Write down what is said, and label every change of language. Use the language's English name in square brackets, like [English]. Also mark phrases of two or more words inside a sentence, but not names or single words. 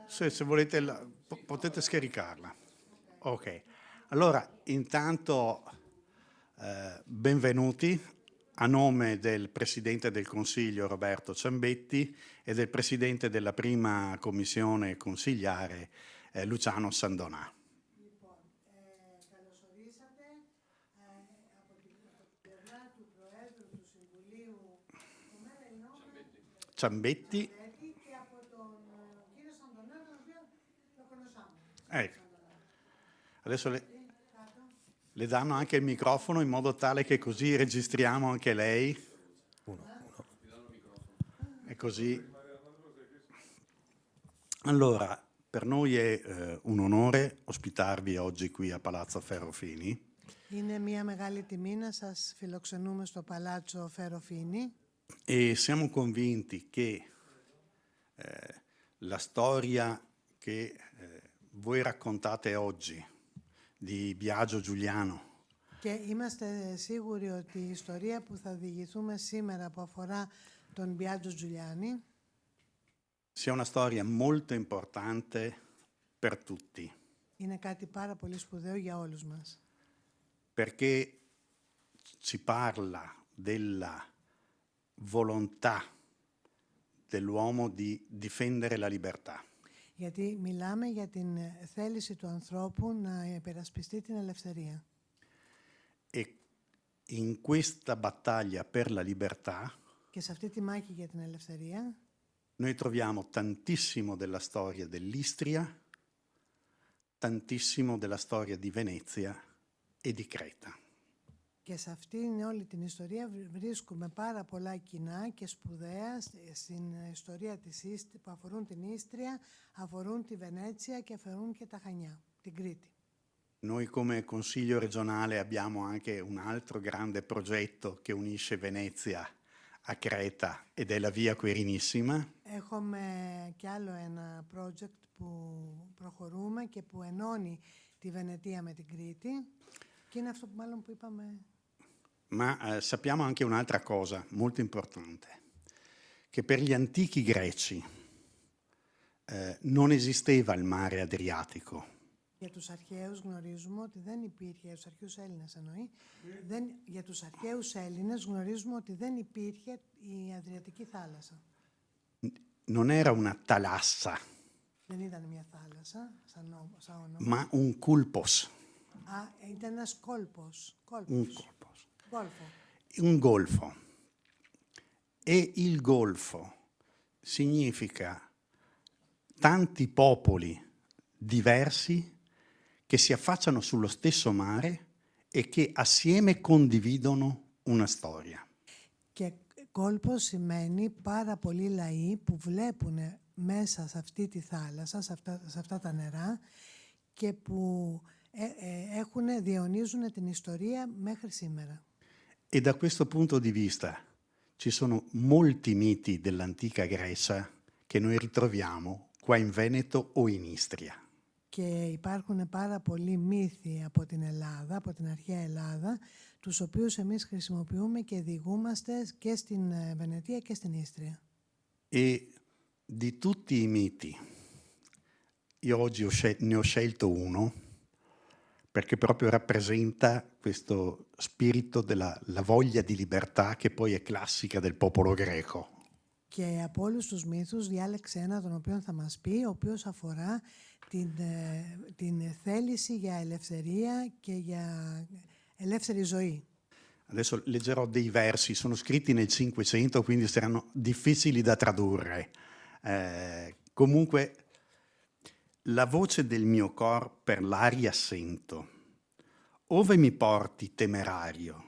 [Italian] Se volete potete scaricarla. Ok, allora intanto benvenuti a nome del Presidente del Consiglio Roberto Ciambetti e del Presidente della prima Commissione consigliare Luciano Sandonà. [Greek] Καλώς ορίσατε από την πλευρά του Προέδρου του Συμβουλίου Ciambetti. και από τον κύριο Σαντονά, τον οποίο [Italian] lo conosciamo. Ecco. Adesso le danno anche il microfono in modo tale che così registriamo anche lei. E così. Allora, per noi è un onore ospitarvi oggi qui a Palazzo Ferrofini. [Greek] Είναι μια μεγάλη τιμή να σας φιλοξενούμε στο Παλάτσο Φεροφίνη. [Italian] E siamo convinti che la storia che voi raccontate oggi di Biagio Giuliano [Greek] Και είμαστε σίγουροι ότι η ιστορία που θα διηγηθούμε σήμερα που αφορά τον Biagio Giuliani [Italian] sia una storia molto importante per tutti. [Greek] είναι κάτι πάρα πολύ spudeo για όλους μας. [Italian] Perché ci parla della volontà dell'uomo di difendere la libertà. [Greek] Γιατί μιλάμε για την θέληση του ανθρώπου να υπερασπιστεί την ελευθερία. [Italian] E in questa battaglia per la libertà [Greek] Και σε αυτή τη μάχη για την ελευθερία [Italian] noi troviamo tantissimo della storia dell'Istria, tantissimo della storia di Venezia e di Creta. [Greek] και σε αυτήν όλη την ιστορία βρίσκουμε πάρα πολλά κοινά και σπουδαία στην ιστορία που αφορούν την Ίστρια, αφορούν τη Βενέτσια και αφορούν και τα Χανιά, την Κρήτη. [Italian] Noi come Consiglio regionale abbiamo anche un altro grande progetto che unisce Venezia a Creta ed è la Via Quirinissima. [Greek] Έχουμε κι άλλο ένα project που προχωρούμε και που ενώνει τη Βενετία με την Κρήτη και είναι αυτό που μάλλον που είπαμε. [Italian] Ma sappiamo anche un'altra cosa molto importante, che per gli antichi greci non esisteva il mare Adriatico. [Greek] Για τους αρχαίους γνωρίζουμε ότι δεν υπήρχε, για τους αρχαίους Έλληνες εννοεί, για τους αρχαίους Έλληνες γνωρίζουμε ότι δεν υπήρχε η Αδριατική θάλασσα. [Italian] Non era una talassa, [Greek] Δεν ήταν μια θάλασσα, σαν όνομα. [Italian] ma un culpos. [Greek] Ήταν ένας κόλπος. [Italian] Un colpos. Golfo. Un golfo. E il golfo significa tanti popoli diversi che si affacciano sullo stesso mare e che assieme condividono una storia. [Greek] Και κόλπος σημαίνει πάρα πολλοί λαοί που βλέπουν μέσα σε αυτή τη θάλασσα, σε αυτά τα νερά και που διαιωνίζουν την ιστορία μέχρι σήμερα. [Italian] E da questo punto di vista ci sono molti miti dell'antica Grecia che noi ritroviamo qua in Veneto o in Istria. [Greek] Και υπάρχουν πάρα πολλοί μύθοι από την Ελλάδα, από την αρχαία Ελλάδα, τους οποίους εμείς χρησιμοποιούμε και διηγούμαστε και στην Βενετία και στην Ίστρια. [Italian] E di tutti i miti, io oggi ne ho scelto uno perché proprio rappresenta questo spirito della voglia di libertà che poi è classica del popolo greco. [Greek] Και από όλους τους μύθους διάλεξε ένα τον οποίο θα μας πει, ο οποίος αφορά την θέληση για ελευθερία και για ελεύθερη ζωή. [Italian] Adesso leggerò dei versi, sono scritti nel Cinquecento, quindi saranno difficili da tradurre. Comunque, la voce del mio cor per l'aria sento. Ove mi porti, temerario?